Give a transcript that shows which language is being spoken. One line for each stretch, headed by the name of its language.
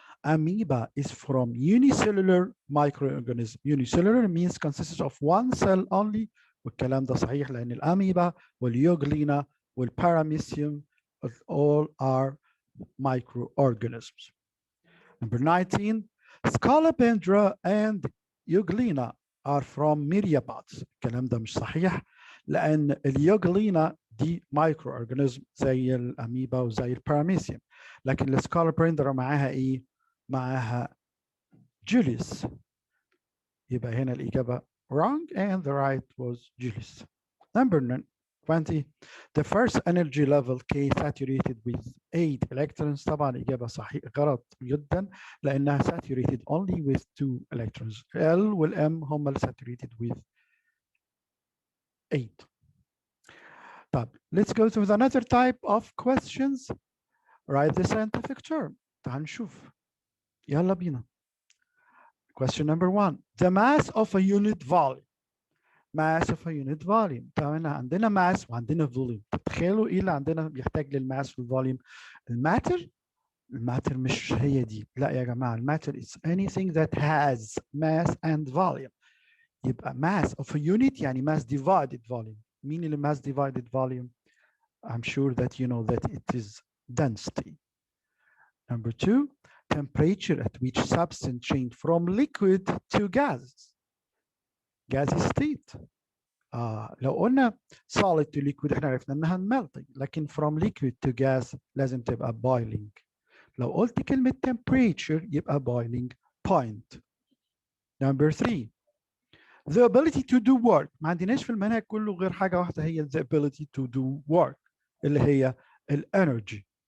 English: Amoeba is from unicellular microorganism. Unicellular means consists of one cell only.
Arabic: والكلام ده صحيح لأن الأميبا واليوغلينا والباراميسيوم
English: all are microorganisms. Number 19. Scolopendra and Euglena are from myriapods.
Arabic: الكلام ده مش صحيح لأن اليوغلينا دي مايكرو اورجانيزم زي الأميبا وزي الباراميسيوم لكن السكالوبندرا معاها إيه؟ معاها جوليوس. يبقى هنا الإجابة
English: wrong and the right was Julius. Number 20. The first energy level K saturated with 8 electrons.
Arabic: طبعا الإجابة صحيح غلط جدا لأنها
English: saturated only with 2 electrons.
Arabic: L وال M هم saturated with 8.
English: طب let's go to another type of questions. Write the scientific term.
Arabic: تعال نشوف. يلا بينا. Question number 1.
English: The mass of a unit volume. Mass of a unit volume.
Arabic: طبعا عندنا mass وعندنا volume. تتخيلوا ايه اللي عندنا بيحتاج للماس والفوليوم؟ الماتر؟ الماتر مش هي دي. لا يا جماعة الماتر
English: is anything that has mass and volume. يبقى mass of a unit يعني mass divided volume.
Arabic: مين اللي
English: mass divided volume؟ I'm sure that you know that it is density. Number 2, temperature at which substance changed from liquid to gas. Gaseous state.
Arabic: لو قلنا solid to liquid احنا عرفنا انها melting، لكن from liquid to gas لازم تبقى boiling. لو قلت كلمة temperature يبقى boiling point.
English: Number 3 the ability to do work.
Arabic: ما عندناش في المنهج كله غير حاجة واحدة هي
English: the ability to do work
Arabic: اللي هي energy.